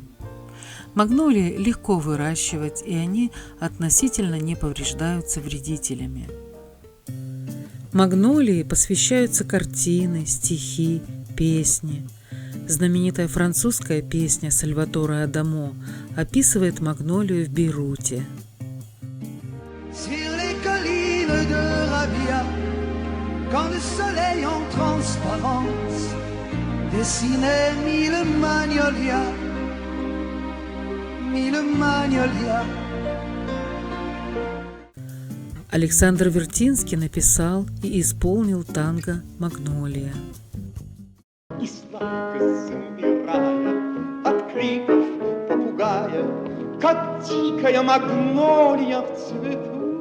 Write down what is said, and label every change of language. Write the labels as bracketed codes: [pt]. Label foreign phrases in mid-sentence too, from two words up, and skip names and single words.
[ru] Магнолии легко выращивать, и они относительно не повреждаются вредителями. Магнолии посвящаются картины, стихи, песни. Знаменитая французская песня Сальватора Адамо описывает магнолию в Бейруте. [fr] Quand le soleil en transparence dessinait mille magnolias, mille magnolias. [ru] Александр Вертинский написал и исполнил танго «Магнолия». Испанка замирая от криков попугая, как дикая магнолия в цвету.